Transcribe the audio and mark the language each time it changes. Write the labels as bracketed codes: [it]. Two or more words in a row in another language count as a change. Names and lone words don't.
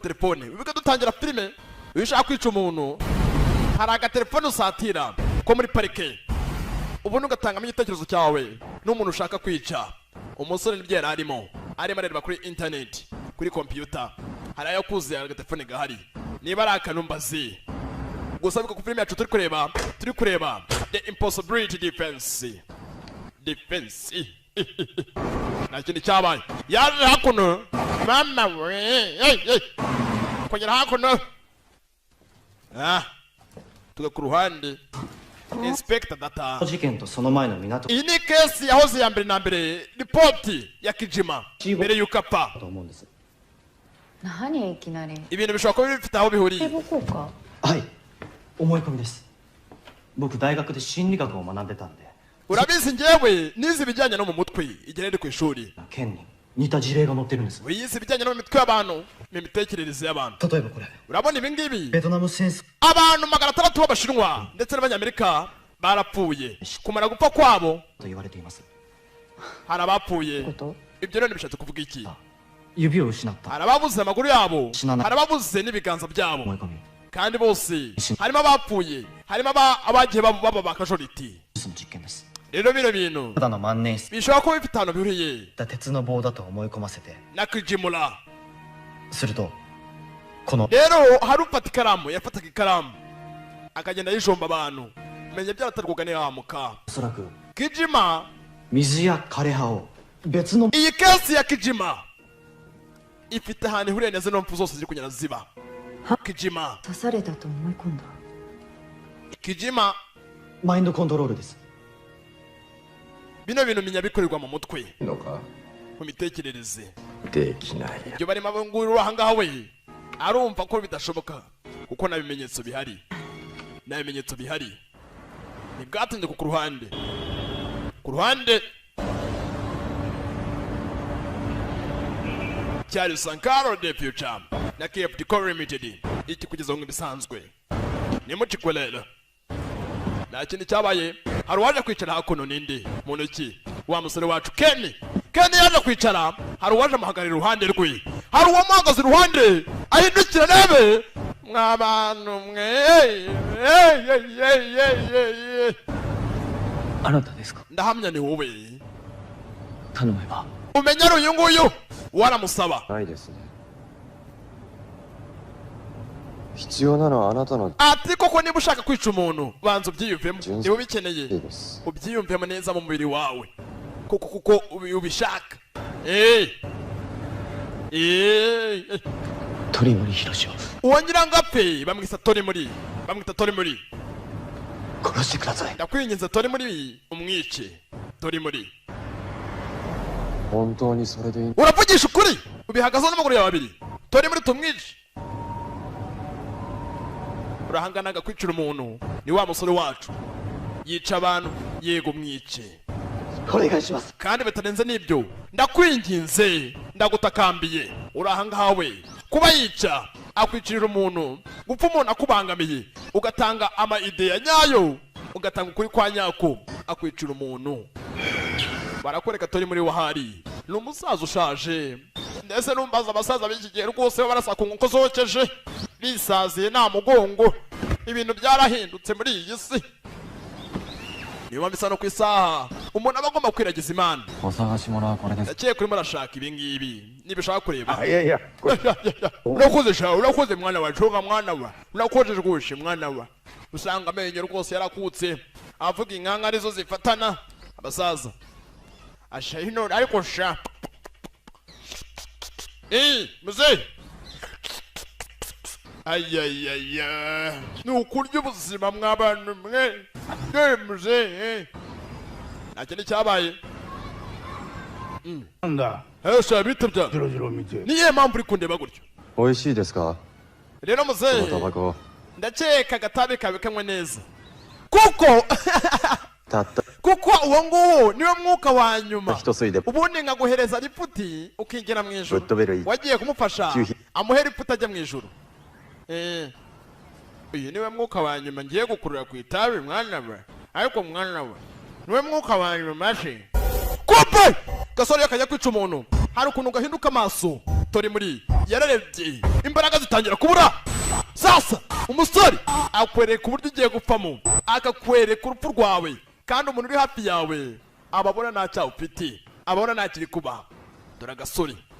[rw] telefone biga dutangira filime iyo ushaka kwica umuntu hari agatelefone usatira ko muri parike ubundi ugatangamo igitekerezo cyawe n'umuntu ushaka kwica umusore nibyo yari arimo areba kuri internet kuri kompiyuta hari ayo kuzuye agatelefone gahari niba ari akanumbazi gusa biko ku filime yacu turi kureba [en] the impossibility defense [rw] nta kintu cyabaye yaje hakuno mama we kugera hakuno tuga ku ruhande inspector data iyi ni kesi yahoze ya mbere na mbere ripoti ya Kijima mbere y'uko apfa ibintu bishobora kuba bifite aho bihuriye [ja] 思い込みです。僕大学で心理学を学んでたんで。 [rw] urabizi njyewe nize ibijyanye no mu mutwe igihe nari ku ishuri [ja] 県に似た事例が載ってるんです。 [rw] wize ibijyanye no mu mitwe y'abantu n'imitekerereze y'abantu [ja] 例えばこれ。 [rw] urabona ibi ngibi [ja] ベトナム戦争 [rw] abantu 600 b'abashinwa ndetse n'abanyamerika barapfuye kumara gupfa kwabo [ja] と言われています。 [rw] hari abapfuye ibyo rero bishatse kuvuga iki [ja] 指を失った。 [rw] hari ababuze amaguru yabo Sinana. hari ababuze n'ibiganza byabo [ja] 思い込み。 [rw] kandi bose harimo abapfuye harimo abagiye baba ba casualty [ja] その実験です。 [rw] rero bino bintu [ja] ただの万年筆 [rw] bishobora kuba bifite ahantu bihuriye [ja] だ鉄の棒だと思い込ませて。 [rw] na kijimura [ja] するとこの [rw] rero hari ufata ikaramu yafataga ikaramu akagenda yijomba abantu menya byaratarwaga n'ihamuka [ja] おそらく [rw] kijima [ja] 水や枯葉を別の [rw] iyi kesi ya kijima ifite ahantu ihuriye neza n'impfu zose ziri kugenda ziba kijima [ja] 刺されたと思い込んだ。 [rw] kijima [ja] マインドコントロールです。 [rw] bino bintu menya bikorerwa mu mutwe [ja] のか [rw] mu mitekerereze [ja] できないや [rw] ibyo barimo abangurura ahangaha we arumva ko bidashoboka kuko nta bimenyetso bihari ntibwatinze ku ruhande cyari Sankaro de Future na KFD Co Limited iki kugeza mu bisanzwe ni mu kikolera nta kindi cyabaye hari uwaje kwicara hakuno ninde mu ntoki wa musore wacu Ken yaje kwicara hari uwaje amuhagarara iruhande rwe hari uwamuhagaze iruhande ahindukira nebe mw'abantu mwe [ja] あなたですか。 [rw] ndahamya ni wowe [ja] 頼めば。 [rw] umenya ari uyu nguyu waramusaba [ja] ないですね必要なのはあなたの [rw] ati koko niba ushaka kwica umuntu banza ubyiyumvemo niba ubikeneye [ja] いいです [rw] ubyiyumvemo neza mu mubiri wawe kuko ubishaka [ja] 鳥森博を [rw] uwo nyirangapfe bamwita tori muri [ja] 殺してください。 [rw] ndakwinginze tori muri umwice tori muri [ja] 本当にそれでいい [rw] uravugisha ukuri ubihagazeho n'amaguru yawe abiri tori muri tumwice urahanganaga kwicira umuntu ni wa musore wacu yica abantu yego mwice [ja] お願いします。 [rw] kandi bitarenze n'ibyo ndakwinginze ndagutakambiye urahangaha we kuba yica akwicirira umuntu gupfa umuntu akubangamiye ugatanga ama ideya nyayo ugatanga ukuri kwa nyako akwicira umuntu barakwereka tori muri wahari ni umusaza ushaje ndetse numbaza abasaza b'iki gihe rwose barasaka nk'uko zokeje bisaziye nta mugongo ibintu byarahindutse muri iyi si niba bisa no ku isaha umuntu aba agomba kwiragiza imana [ja] お探し物はこれです。 [rw] ndakeka urimo urashaka ibi ngibi niba ushaka kureba [ja] いやいや [rw] urakoze sha urakoze mwana wa coga mwana wa urakoze rwose mwana wa usanga amenyo rwose yarakutse avuga inkanga arizo zifatana abasaza asha hino ariko sha muze ayayaya ni ukurya ubuzima mw'abantu mwe muze nta kindi cyabaye [ja] なんだ [rw] sha bitabya [ja] ジロジロ見て [rw] niyo mpamvu uri kundeba gutyo [ja] 美味しいですか [rw] rero [ja] こ [rw] muze [ja] のタバコ [rw] ndakeka agatabi kawe kanywe neza kuko [ja] たった [rw] kuko uwo nguwo niwe mwuka wa nyuma [ja] 一吸いで [rw] ubundi nkaguhereza riputi ukinjira mu [ja] ぶっ [rw] ijuru [ja] 飛べる [rw] wagiye kumufasha Cyuhi. amuhe riputi ajya mu ijuru uyu niwe mwuka wa nyuma ngiye gukurura ku itabi mwana we ariko mwana we niwe mwuka wa nyuma se kumbe gasore yakajya kwica umuntu hari ukuntu gahinduka amaso tori muri yararebye imbaraga zitangira kubura sasa umusore akwereka uburyo ugiye gupfamo akakwereka urupfu rwawe kandi umuntu uri hafi yawe ababona nta cyaha ufite ababona nta kiri kuba dore agasore